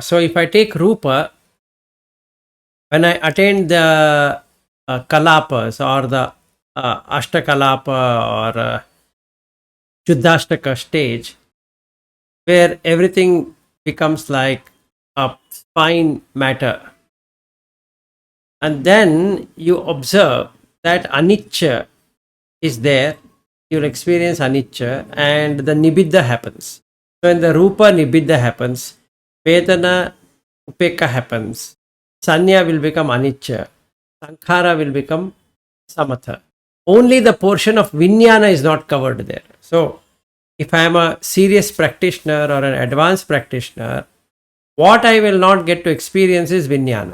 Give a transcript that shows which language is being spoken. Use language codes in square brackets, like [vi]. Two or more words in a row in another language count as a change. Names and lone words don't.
[en] So if I take Rupa, when I attain the kalapas or the Ashtakalapa or Shuddhashtaka stage, where everything becomes like a fine matter, and then you observe that anicca is there, you'll experience anicca, and the nibbidha happens. So in the Rupa, nibbidha happens, [pi] Vedana, upekha [en] happens, Sanya will become anicca, Sankhara will become samatha. Only the portion of Vijnana is not covered there. So if I am a serious practitioner or an advanced practitioner, What I will not get to experience is Vijnana.